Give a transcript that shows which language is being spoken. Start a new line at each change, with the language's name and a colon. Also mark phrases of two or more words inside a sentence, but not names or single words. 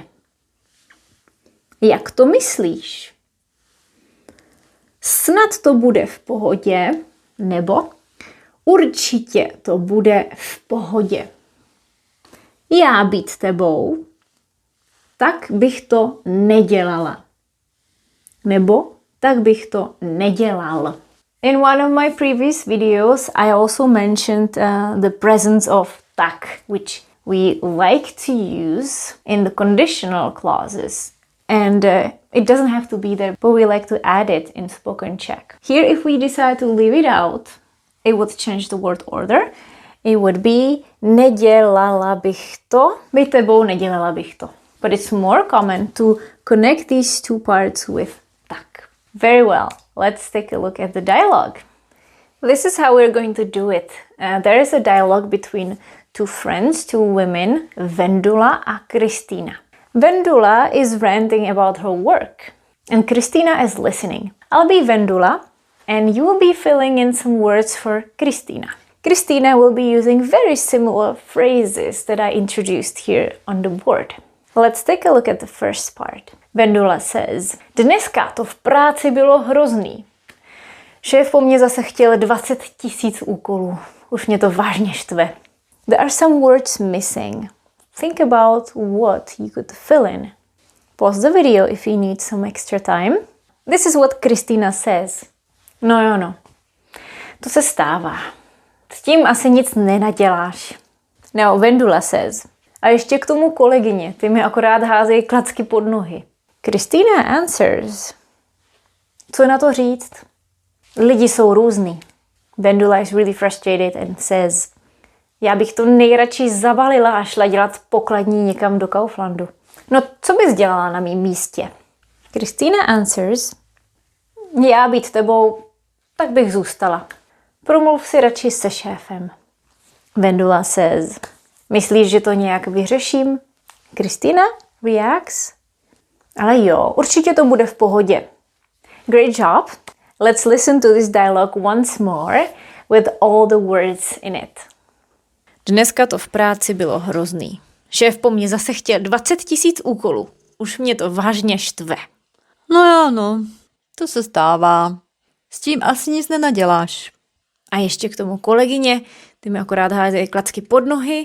Czech: Jak to myslíš? Snad to bude v pohodě, nebo určitě to bude v pohodě. Já být tebou, tak bych to nedělala. Nebo tak bych to nedělal.
English: In one of my previous videos, I also mentioned the presence of tak, which we like to use in the conditional clauses. And it doesn't have to be there, but we like to add it in spoken Czech. Here, if we decide to leave it out, it would change the word order. It would be
Czech: nedělala bych to, být tebou nedělala bych to.
English: But it's more common to connect these two parts with tak. Very well. Let's take a look at the dialogue. This is how we're going to do it. There is a dialogue between two friends, two women,
Czech: Vendula a Kristýna.
English: Vendula is ranting about her work, and Kristýna is listening. I'll be Vendula, and you will be filling in some words for Kristýna. Kristýna will be using very similar phrases that I introduced here on the board. Let's take a look at the first part. Vendula says,
Czech: dneska to v práci bylo hrozný. Šéf po mně zase chtěl 20 000 úkolů. Už mě to vážně štve.
English: There are some words missing. Think about what you could fill in. Pause the video if you need some extra time. This is what Kristýna says. No.
Czech: To se stává. S tím asi nic nenaděláš.
English: Now Vendula says.
Czech: A ještě k tomu kolegyně, ty mi akorát házejí klacky pod nohy.
English: Kristýna answers.
Czech: Co na to říct? Lidi jsou různý.
English: Vendula is really frustrated and says,
Czech: já bych to nejradši zabalila a šla dělat pokladní někam do Kauflandu. No, co bys dělala na mém místě?
English: Kristýna answers,
Czech: já být tebou, tak bych zůstala. Promluv si radši se šéfem.
English: Vendula says,
Czech: myslíš, že to nějak vyřeším?
English: Kristýna reacts,
Czech: ale jo, určitě to bude v pohodě.
English: Great job. Let's listen to this dialogue once more with all the words in it.
Czech: Dneska to v práci bylo hrozný. Šéf po mně zase chtěl 20 000 úkolů. Už mě to vážně štve. No, to se stává. S tím asi nic nenaděláš. A ještě k tomu kolegyně, ty mi akorát házejí klacky pod nohy.